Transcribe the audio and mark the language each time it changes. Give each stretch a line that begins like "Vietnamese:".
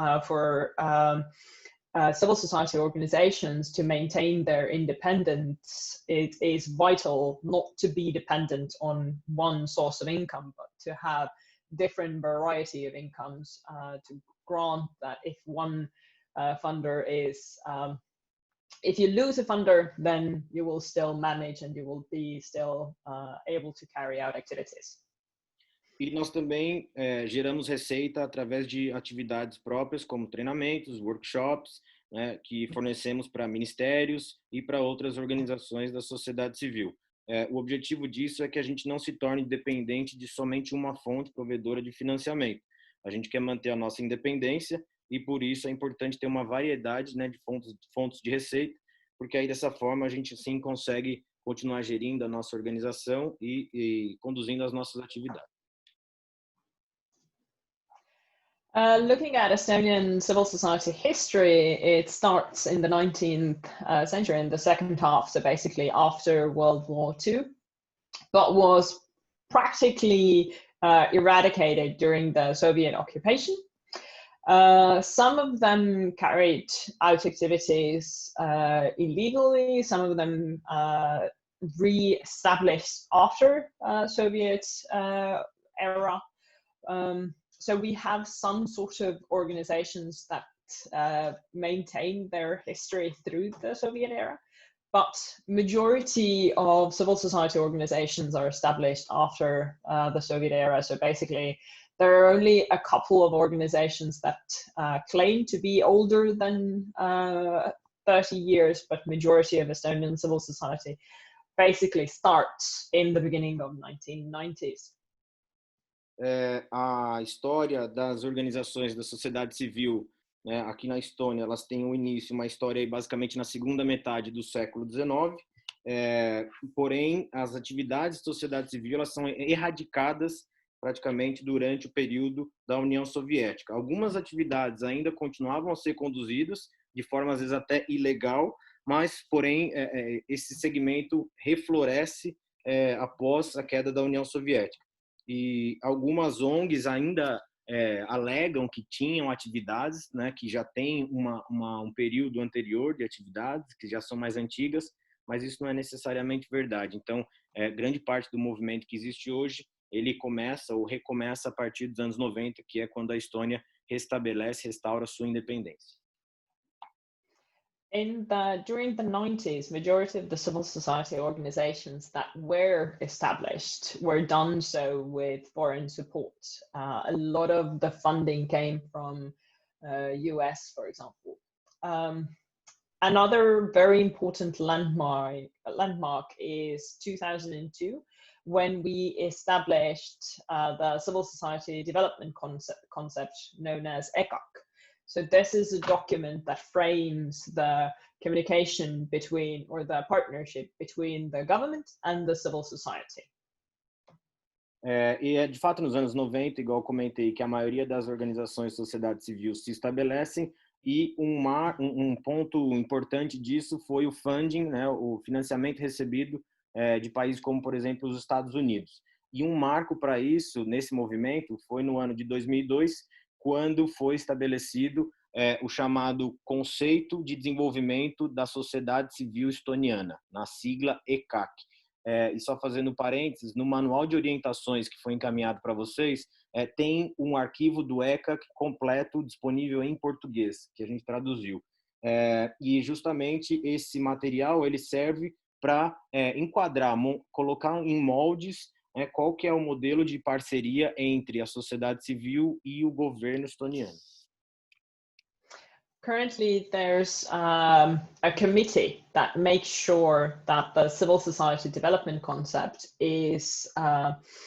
English: For civil society organizations to maintain their independence, it is vital not to be dependent on one source of income, but to have different variety of incomes to grant that if one funder is, if you lose a funder, then you will still manage and you will be still able to carry out activities.
Portuguese: E nós também geramos receita através de atividades próprias, como treinamentos, workshops, né, que fornecemos para ministérios e para outras organizações da sociedade civil. O objetivo disso é que a gente não se torne dependente de somente uma fonte provedora de financiamento. A gente quer manter a nossa independência e, por isso, é importante ter uma variedade, né, de fontes de receita, porque aí, dessa forma, a gente, sim, consegue continuar gerindo a nossa organização e conduzindo as nossas atividades.
English: Looking at Estonian civil society history, it starts in the 19th century, in the second half, so basically after World War II, but was practically eradicated during the Soviet occupation. Some of them carried out activities illegally, some of them re-established after Soviet era. So we have some sort of organizations that maintain their history through the Soviet era, but majority of civil society organizations are established after the Soviet era. So basically, there are only a couple of organizations that claim to be older than 30 years, but majority of Estonian civil society basically starts in the beginning of 1990s.
Portuguese: A história das organizações da sociedade civil, né, aqui na Estônia, elas têm um início, uma história aí, basicamente na segunda metade do século XIX, porém, as atividades de sociedade civil elas são erradicadas praticamente durante o período da União Soviética. Algumas atividades ainda continuavam a ser conduzidas de forma, às vezes, até ilegal, mas, porém, esse segmento refloresce após a queda da União Soviética. E algumas ONGs ainda alegam que tinham atividades, né, que já tem um período anterior de atividades, que já são mais antigas, mas isso não é necessariamente verdade. Então, grande parte do movimento que existe hoje, ele começa ou recomeça a partir dos anos 90, que é quando a Estônia restaura sua independência.
English: During the 90s, majority of the civil society organizations that were established were done so with foreign support. A lot of the funding came from US, for example. Another very important landmark is 2002, when we established the civil society development concept known as ECAC. So this is a document that frames the communication between, or the partnership between the government and the civil society.
Portuguese: E de fato nos anos 90, igual eu comentei, que a maioria das organizações de sociedade civil se estabelecem, e um ponto importante disso foi o funding, né, o financiamento recebido de países como, por exemplo, os Estados Unidos. E um marco para isso, nesse movimento, foi no ano de 2002, quando foi estabelecido o chamado Conceito de Desenvolvimento da Sociedade Civil Estoniana, na sigla ECAC. E só fazendo parênteses, no manual de orientações que foi encaminhado para vocês, tem um arquivo do ECAC completo disponível em português, que a gente traduziu. E justamente esse material ele serve para enquadrar, colocar em moldes qual que é o modelo de parceria entre a sociedade civil e o governo estoniano.
English: Currently, there's a committee that makes sure that the civil society development concept is honored.